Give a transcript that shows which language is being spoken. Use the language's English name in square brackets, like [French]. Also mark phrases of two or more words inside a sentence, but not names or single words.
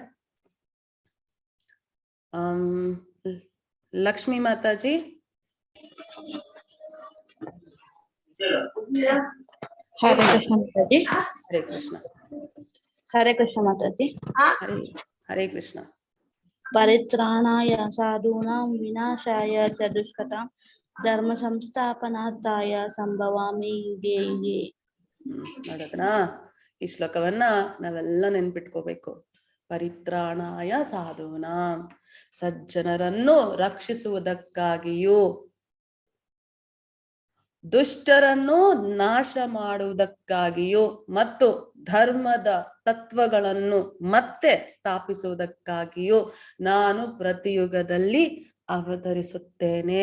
[Kannada] ಲಕ್ಷ್ಮೀ ಮಾತಾಜಿ. ಹರೇ ಕೃಷ್ಣ ಮಾತಾಜಿ. ಹರೇ ಕೃಷ್ಣ. ಹರೇ ಕೃಷ್ಣ ಮಾತಾಜಿ. ಹರೇ ಕೃಷ್ಣ. [Sanskrit] ಪರಿತ್ರಾಣಾಯ ಸಾಧೂನಾಂ ವಿನಾಶಾಯ ಚ ದುಷ್ಕೃತಾಂ ಧರ್ಮ ಸಂಸ್ಥಾಪನಾರ್ಥಾಯ ಸಂಭವಾಮಿ ಯುಗೆ ಯುಗೆ. [Kannada] ನೋಡಿದ್ರಾ, ಈ ಶ್ಲೋಕವನ್ನ ನಾವೆಲ್ಲ ನೆನ್ಪಿಟ್ಕೋಬೇಕು. [Sanskrit] ಪರಿತ್ರಾಣಾಯ ಸಾಧೂನಾಂ, [Kannada] ಸಜ್ಜನರನ್ನು ರಕ್ಷಿಸುವುದಕ್ಕಾಗಿಯೂ ದುಷ್ಟರನ್ನು ನಾಶ ಮಾಡುವುದಕ್ಕಾಗಿಯೂ ಮತ್ತು ಧರ್ಮದ ತತ್ವಗಳನ್ನು ಮತ್ತೆ ಸ್ಥಾಪಿಸುವುದಕ್ಕಾಗಿಯೂ ನಾನು ಪ್ರತಿಯುಗದಲ್ಲಿ ಅವತರಿಸುತ್ತೇನೆ.